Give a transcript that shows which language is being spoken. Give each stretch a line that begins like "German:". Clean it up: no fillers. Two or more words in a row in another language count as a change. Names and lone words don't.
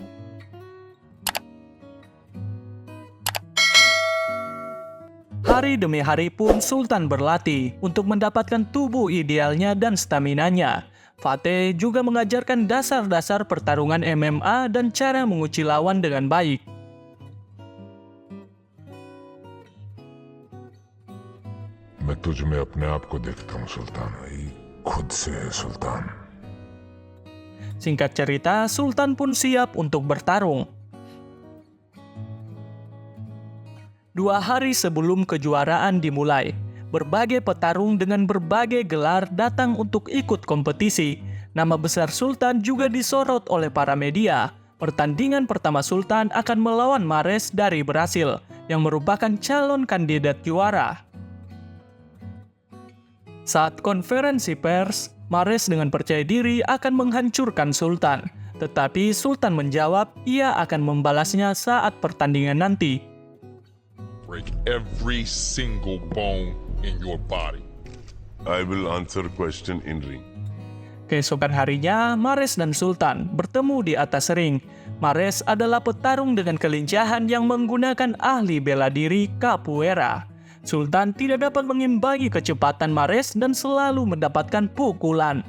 Indonesian: Hari demi hari pun Sultan berlatih untuk mendapatkan tubuh idealnya dan staminanya. Fateh juga mengajarkan dasar-dasar pertarungan MMA dan cara menguci lawan dengan baik.
Hindi: मैं तुझ में अपने आप को देखता हूँ सुल्तान भाई, खुद से है सुल्तान.
Indonesian: Singkat cerita, Sultan pun siap untuk bertarung. 2 hari sebelum kejuaraan dimulai, berbagai petarung dengan berbagai gelar datang untuk ikut kompetisi. Nama besar Sultan juga disorot oleh para media. Pertandingan pertama Sultan akan melawan Mahrez dari Brasil, yang merupakan calon kandidat juara. Saat konferensi pers, Mahrez dengan percaya diri akan menghancurkan Sultan. Tetapi Sultan menjawab ia akan membalasnya saat pertandingan nanti.
English: Break every single bone in your body. I will answer question in ring.
Indonesian: Keesokan harinya, Mahrez dan Sultan bertemu di atas ring. Mahrez adalah petarung dengan kelincahan yang menggunakan ahli bela diri capoeira. Sultan tidak dapat mengimbangi kecepatan Mahrez dan selalu mendapatkan pukulan.